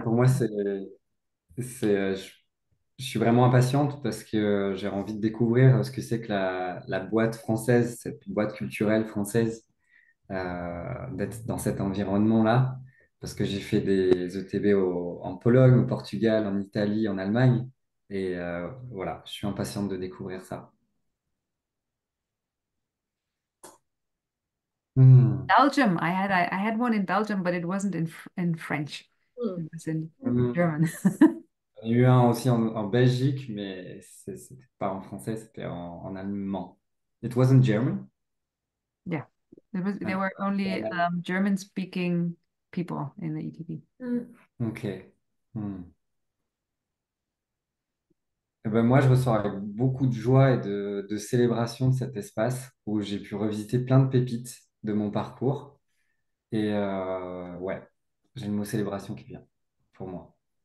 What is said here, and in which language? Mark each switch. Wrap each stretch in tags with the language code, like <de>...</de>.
<fr>Pour moi, je suis vraiment impatiente parce que j'ai envie de découvrir ce que c'est que la boîte française, cette boîte culturelle française, d'être dans cet environnement-là. Parce que j'ai fait des ETB en Pologne, au Portugal, en Italie, en Allemagne. Et voilà, je suis impatiente de découvrir ça. Hmm.</fr> <en>Belgium. I had one in Belgium, but it wasn't in French. Hmm. It was in Hmm. German.</en> <fr>J'en ai eu un aussi en Belgique, mais c'était pas en français, c'était en allemand.</fr> <en>It wasn't German? Yeah. There</en> <fr>Ouais.</fr> <en>were only German speaking people in the ETB. Ok. Hmm.</en> <fr>Eh ben, moi, je ressors avec beaucoup de joie et de célébration de cet espace où j'ai pu revisiter plein de pépites de mon parcours. Et ouais, j'ai le mot célébration qui vient pour moi.</fr>